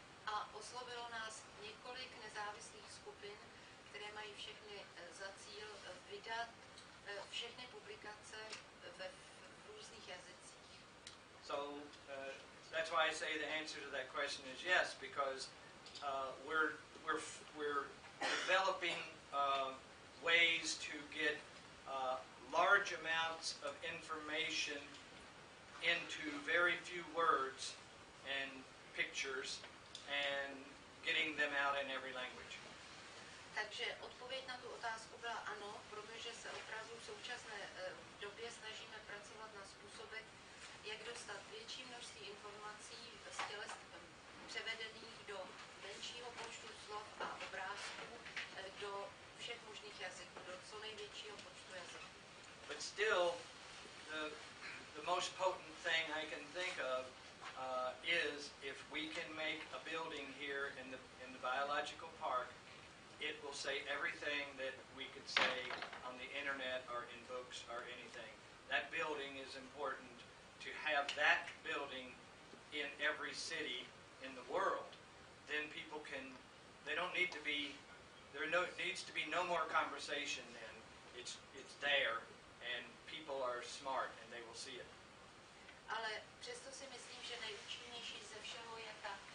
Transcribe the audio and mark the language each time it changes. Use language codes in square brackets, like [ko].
[cs] A oslovilo nás několik nezávislých skupin, které mají všechny za cíl vydat všechny publikace v různých jazycích. [en] So that's why I say the answer to that question is yes, because we're developing ways to get large amounts of information into very few words and pictures and getting them out in every language. [cs] Takže odpověď na tu otázku byla ano, protože se opravdu v současné době snažíme pracovat na způsobech, jak dostat větší množství informací z těles převedených do menšího počtu slov a obrázků do všech možných jazyků, do co největšího počtu jazyků. [en] But still, the most potent thing I can think of is if we can make a building here in the biological park, it will say everything that we could say on the internet or in books or anything. That building is important to have that building in every city in the world. Then people can, they don't need to be, needs to be no more conversation then. It's there and people are smart and they will see it. [cs] Ale přesto si myslím, že nejúčinnější ze všeho je ta